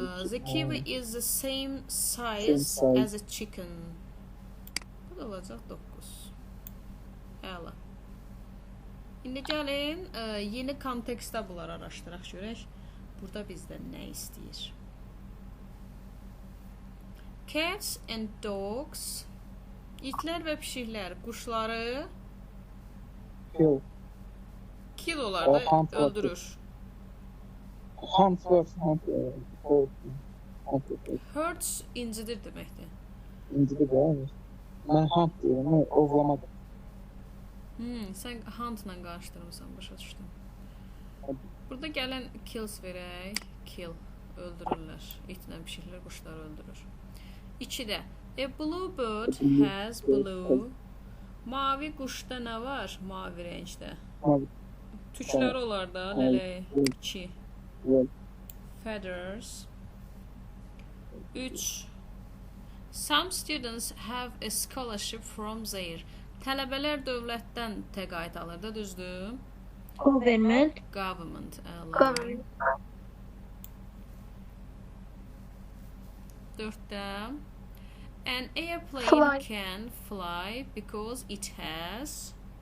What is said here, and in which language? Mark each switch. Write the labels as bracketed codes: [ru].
[en] The kiwi is the same size as a chicken. [az] Bu da olacaq 9. Əla. İndi gəlin yeni kontekstdə bunları araşdıraq görək. Burada bizdən nə istəyir? [en] Cats and dogs. [az] İtlər və pişiklər quşları [en] Kill. [az] kill olar da Hunt var. öldürür. Hunt var. Hunt. Hunt. Hurts incidir deməkdir. İncidi gəlmir. Mən hunt deyirəm, ovlamadım. Sən huntla qarışdırmısan, başa düşdüm. Burada gələn kills verək. Kill. Öldürürlər. İtlə pişiklər quşları öldürür. 2-də [en] a blue bird has blue. [az] Mavi quşda nə var? Mavi rəngdə. Mavi. Tüklər olar da, lələyi. 2. [en] Well, Feathers. 3. Some students have a scholarship from their. [az] Tələbələr dövlətdən təqaüd alır da, düzdür? [en] Government. Government. Government. [az] 4-də [en] an airplane Fly. can fly because it has